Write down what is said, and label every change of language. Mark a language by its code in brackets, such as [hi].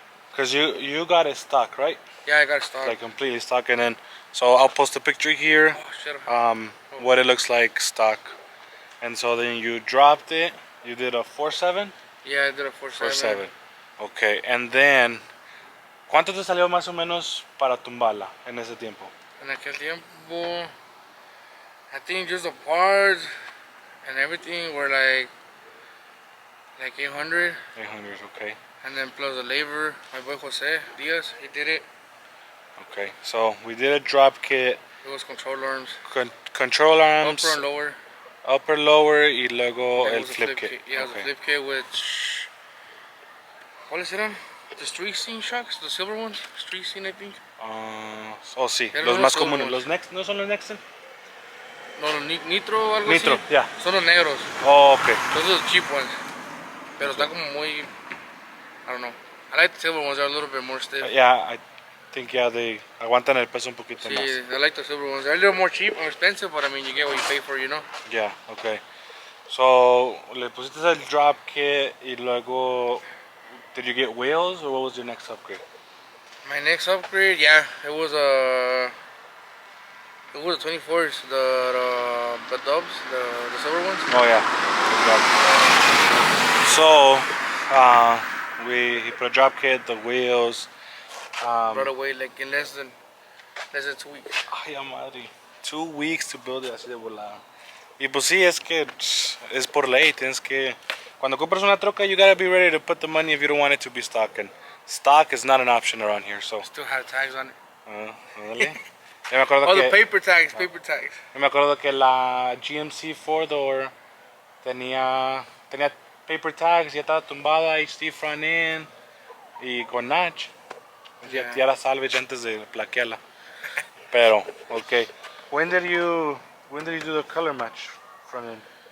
[en] Because you got it stock, right? Yeah, I got it stock. Like completely stock, and then so I'll post a picture here. What it looks like stock, and so then you dropped it. You did a 4.7. Yeah, I did a 4.7. Okay, and then [es] ¿cuánto te salió más o menos para tumbarla en ese tiempo? En aquel tiempo, [en] I think just the parts and everything were like 800. 800, okay. And then plus the labor, my boy Jose Diaz, he did it. Okay, so we did a drop kit. It was control arms. Control arms. Upper and lower. Upper, lower, [es] y luego el [en] flip kit. Yeah, it was a flip kit with... What is it on? The street scene shocks, the silver ones? Street scene, I think. [es] Sí, los más comunes. Los Next, ¿no son los Nexen? No, los Nitro o algo Nitro, así. [en] yeah. [es] Son los negros. [en] Oh, okay. Those are the cheap ones. [es] Pero está como muy... [en] I don't know. I like the silver ones. They're a little bit more stiff. Yeah, I think they [es] aguantan el peso un poquito más. [en] Sí, I like the silver ones. They're a little more cheap, more expensive, but I mean, you get what you pay for, you know? Yeah, okay. So, [es] le pusiste el drop kit y luego, [en] did you get wheels or what was your next upgrade? My next upgrade, yeah, it was a 24s, the dubs, the silver ones. Oh yeah. So, he put a drop kit, the wheels. Right away, like in less than 2 weeks. [es] Ay, madre. [en] 2 weeks to build it [es] así de volada. Y pues sí, es que es por ley, tienes que... Cuando compras una troca, [en] you gotta be ready to put the money if you don't want it to be stock. And stock is not an option around here, so... Still have tags on it. [es] Dale. Yo me acuerdo [en] the paper tags. [es] Yo me acuerdo que la GMC 4-door tenía paper tags, ya estaba tumbada, HD front end y con notch. Ya era salvage antes de plaquearla. Pero, okay. [en] When did you do the color match front end?